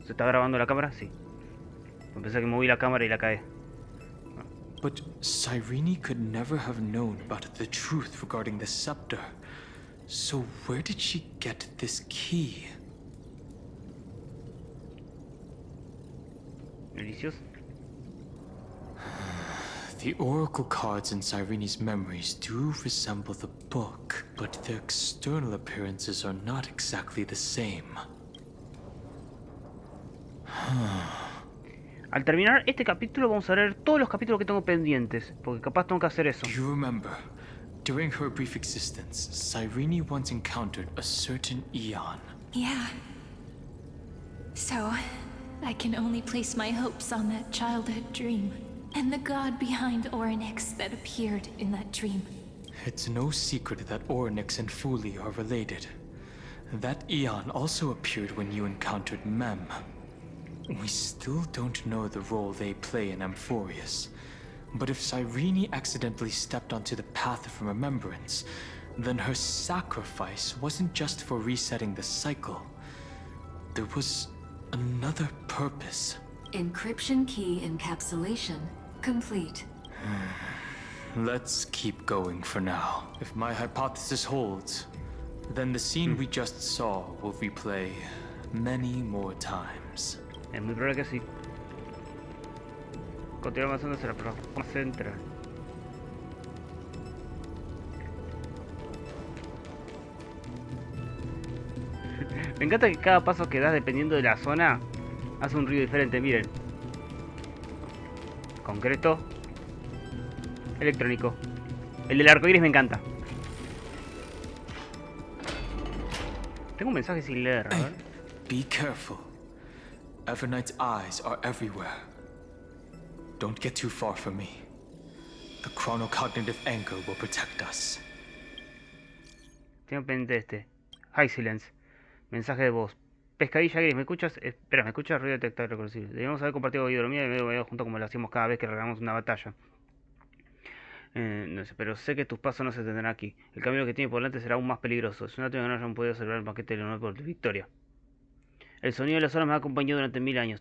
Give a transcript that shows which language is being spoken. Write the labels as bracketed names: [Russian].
[Spanish] ¿Se está grabando la cámara? Sí. Pensé que moví la cámara y la caí. [English] But Cyrene could never have known about the truth regarding the scepter. So where did she get this key? Delicious. The oracle cards in Cyrene's memories do resemble the book, but their external appearances are not exactly the same. [Spanish] Al terminar este capítulo vamos a ver todos los capítulos que tengo pendientes, porque capaz tengo que hacer eso. [English] You remember, during her brief existence, Cyrene once encountered a certain Eon. Yeah. So, I can only place my hopes on that childhood dream, and the god behind Orynyx that appeared in that dream. It's no secret that Orynyx and Fuli are related. That Eon also appeared when you encountered Mem. We still don't know the role they play in Amphoreus. But if Cyrene accidentally stepped onto the path of remembrance, then her sacrifice wasn't just for resetting the cycle. There was another purpose. Encryption key encapsulation complete. Let's keep going for now. If my hypothesis holds, then the scene we just saw will replay many more times. [Spanish] Es muy probable que sí. Continuamos avanzando hacia la plataforma central. Me encanta que cada paso que das, dependiendo de la zona, hace un ruido diferente. Miren. Concreto. Electrónico. El del arcoíris me encanta. Tengo un mensaje sin leer, a ver. [English] Be careful. Evernight's eyes are everywhere. Don't get too far from me. The chronocognitive anchor will protect us. [Spanish] Tengo pendiente este. High Silence. Mensaje de voz. Pescadilla gris, ¿me escuchas? Espera, ¿me escuchas? Ruido detectado reconocible. Debemos haber compartido videología y medio junto como lo hacíamos cada vez que regalamos una batalla. No sé, pero sé que tus pasos no se tendrán aquí. El camino que tiene por delante será aún más peligroso. Es una pena que no hayan podido celebrar el banquete de honor por tu victoria. El sonido de las olas me ha acompañado durante 1000 años.